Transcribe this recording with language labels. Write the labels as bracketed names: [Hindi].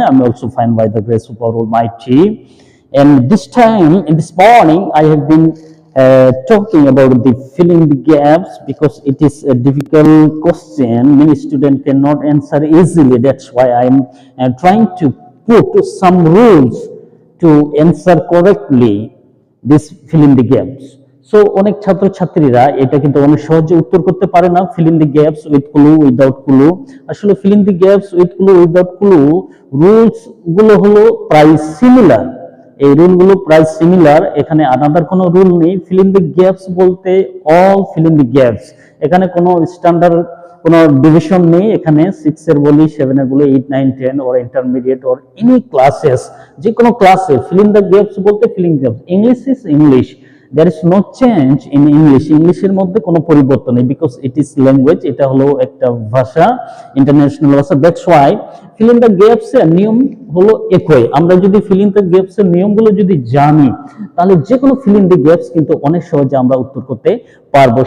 [English] I'm also fine by the grace of our Almighty. And this time, in this morning, I have been talking about the filling the gaps because it is a difficult question. Many students cannot answer easily. That's why I'm trying to put some rules to answer correctly this fill in the gaps. [Bangla] So অনেক ছাত্রছাত্রীরা এটা কিন্তু অনেক সহজে উত্তর করতে পারে না fill in the gaps with clue without clue. আসলে fill in the gaps with clue without clue rules গুলো হলো প্রায় সিমিলার। এই রুলগুলো প্রায় সিমিলার, এখানে আলাদা কোনো রুল নেই। ফিল ইন দি গ্যাপস বলতে all fill in the gaps, এখানে কোনো স্ট্যান্ডার্ড কোনো ডিভিশন নেই। এখানে 6 এর বলি, 7 এর বলি, 8 9 10 [English] or intermediate or any classes, [Bangla] যে কোনো ক্লাসে ফিল ইন দ্য গ্যাপস বলতে fill in gaps. [English] English is English, there is no change in English. [Bangla] ইংলিশের মধ্যে কোনো পরিবর্তন নেই [English] because it is language, [Bangla] এটা হলো একটা ভাষা, ইন্টারন্যাশনাল ভাষা। [English] that's why [Bangla] fill in the gaps এর নিয়ম হলো একই। আমরা যদি ফিল ইন দ্য গ্যাপস এর নিয়মগুলো যদি জানি তাহলে যে কোনো ফিল ইন দ্য গ্যাপস কিন্তু অনেক সহজে আমরা উত্তর করতে পারবো।